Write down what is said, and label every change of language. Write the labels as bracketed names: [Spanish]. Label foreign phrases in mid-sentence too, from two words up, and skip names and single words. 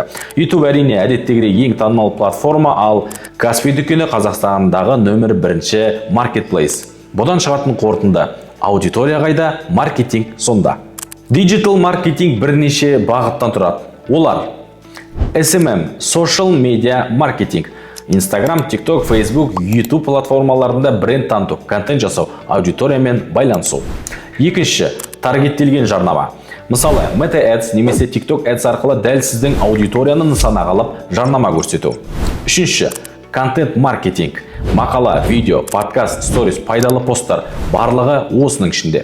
[Kazakh] YouTube әрине әдеттегідей ең танымал платформа, ал Каспий дүкені Қазақстандағы нөмір 1 маркетплейс. Бұдан шығатын қорытынды: аудитория қайда, маркетинг сонда. Digital маркетинг бірнеше бағыттан тұрады. Олар: SMM, [English] social media [Kazakh] маркетинг. Instagram, TikTok, Facebook, YouTube платформаларында бренд таныту, контент жасау, аудиториямен байланысу. Екінші, таргеттелген жарнама. Мысалы, Meta Ads немесе TikTok Ads арқылы дәл сіздің аудиторияны нысанаға алып жарнама көрсету. Үшінші, контент маркетинг. Мақала, видео, подкаст, сторис, пайдалы посттар барлығы осының ішінде.